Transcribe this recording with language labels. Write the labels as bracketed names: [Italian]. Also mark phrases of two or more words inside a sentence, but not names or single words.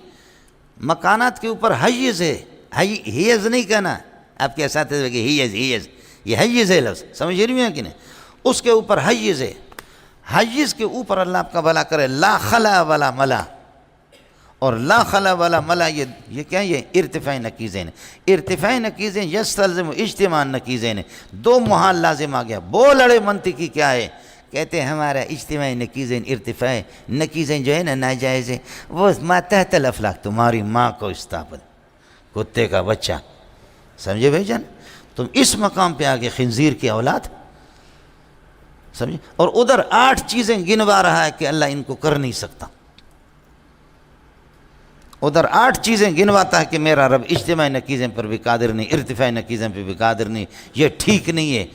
[Urdu] مکانات کے اوپر حیز ہے، حیز نہیں کہنا، آپ کے اساتذہ کہ حیز، یہ حیز ہے لفظ، سمجھ رہی ہیں کہ نہیں؟ اس کے اوپر حیز ہے، حیز کے اوپر اللہ آپ کا بھلا کرے [Arabic] لا خلا ولا ملا، [Urdu] اور [Arabic] لا خلا ولا ملا [Urdu] یہ کیا ہے؟ یہ ارتفاع نقیزین، [Arabic] ارتفاع نقیزین یستلزم اجتماع نقیزین، [Urdu] دو محال لازم آ گیا۔ بولڑے منطقی کیا ہے؟ کہتے ہیں ہمارا اجتماعی نقیزین ارتفاع نقیزین جو ہے نا ناجائز ہے، وہ [Arabic] ما تحت الافلاک، [Urdu] تمہاری ماں کو استعبد، کتے کا بچہ، سمجھے بھائی جان؟ تم اس مقام پہ آگے خنزیر کی اولاد، سمجھے؟ اور ادھر 8 چیزیں گنوا رہا ہے کہ اللہ ان کو کر نہیں سکتا، ادھر 8 چیزیں گنواتا ہے کہ میرا رب اجتماعی نقیزیں پر بھی قادر نہیں، ارتفاعی نقیزیں پہ بھی قادر نہیں، یہ ٹھیک نہیں ہے۔